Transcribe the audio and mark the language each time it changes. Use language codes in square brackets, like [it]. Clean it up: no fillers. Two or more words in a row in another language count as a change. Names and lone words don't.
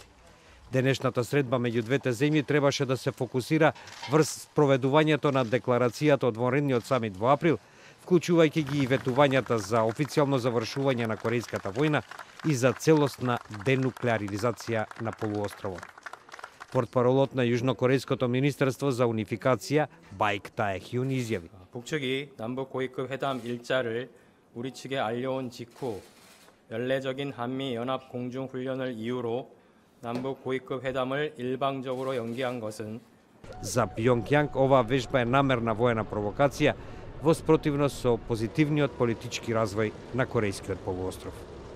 [mk] Денешната средба меѓу двете земји требаше да се фокусира врз проведувањето на декларацијата од вонредниот самит во април, вклучувајќи ги и ветувањата за официјално завршување на Корејската војна и за целосна денуклеаризација на полуостровот. Портпаролот на Јужнокорејското министерство за унификација Байк Таехјун изјави: [ko] 북측이 남북 고위급 회담 일자를 우리 측에 알려온 직후 연례적인 한미 연합 공중 훈련을 이유로 남북 고위급 회담을 일방적으로 연기한 것은 [mk] За Пјонкјанг оваа вежба е намерна воена провокација во спротивност со позитивниот политички развој на Корејскиот полуостров.